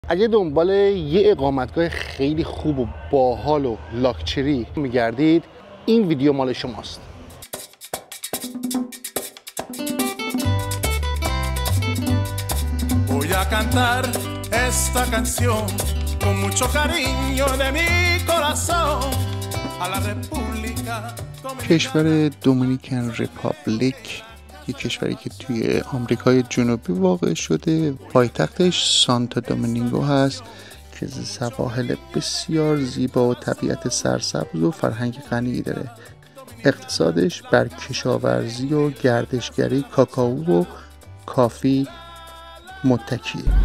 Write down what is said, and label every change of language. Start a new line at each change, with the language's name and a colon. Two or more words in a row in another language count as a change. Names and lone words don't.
Persian: اگه دنبال یه اقامتگاه خیلی خوب و باحال و لاکچری میگردید، این ویدیو مال شماست.
Spanish: Voy a cantar esta canción con mucho cariño de mi corazón a la República Dominicana.
Persian: کشور دومینیکن ریپابلیک یک کشوری که توی آمریکای جنوبی واقع شده. پایتختش سانتو دومینگو هست که سواحل بسیار زیبا و طبیعت سرسبز و فرهنگ غنی داره. اقتصادش بر کشاورزی و گردشگری کاکائو و کافی متکیه.